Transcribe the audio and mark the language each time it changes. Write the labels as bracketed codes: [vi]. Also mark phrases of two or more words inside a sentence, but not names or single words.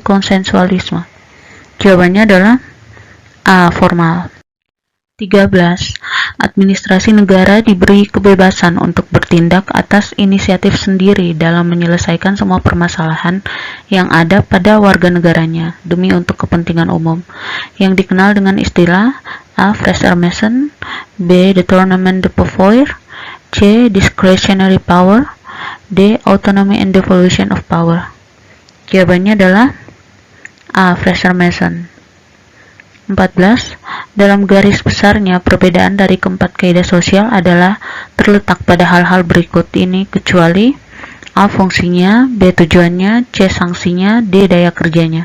[id] Konsensualisme. Jawabannya adalah A. Formal. 13. Administrasi negara diberi kebebasan untuk bertindak atas inisiatif sendiri dalam menyelesaikan semua permasalahan yang ada pada warga negaranya demi untuk kepentingan umum, yang dikenal dengan istilah A. [fr] Fresermessen, B. Détournement de pouvoir, C. [en] Discretionary power, D. Autonomy and devolution of power. [id] Jawabannya adalah A. Fraser Mason. 14. Dalam garis besarnya, perbedaan dari keempat kaidah sosial adalah terletak pada hal-hal berikut ini kecuali A. Fungsinya, B. Tujuannya, C. Sanksinya, D. Daya kerjanya.